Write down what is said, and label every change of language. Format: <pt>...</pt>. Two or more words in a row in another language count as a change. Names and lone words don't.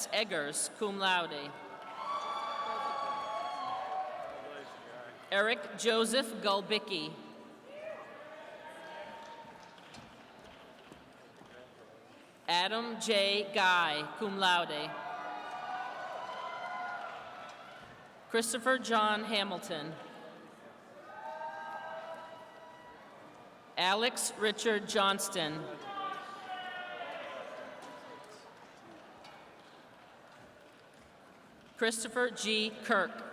<en>Eggers,</en> <la>cum laude.</la> <en>Eric Joseph Gulbicki. Adam J. Guy,</en> <la>cum laude.</la> <en>Christopher John Hamilton. Alex Richard Johnston. Christopher G. Kirk.</en>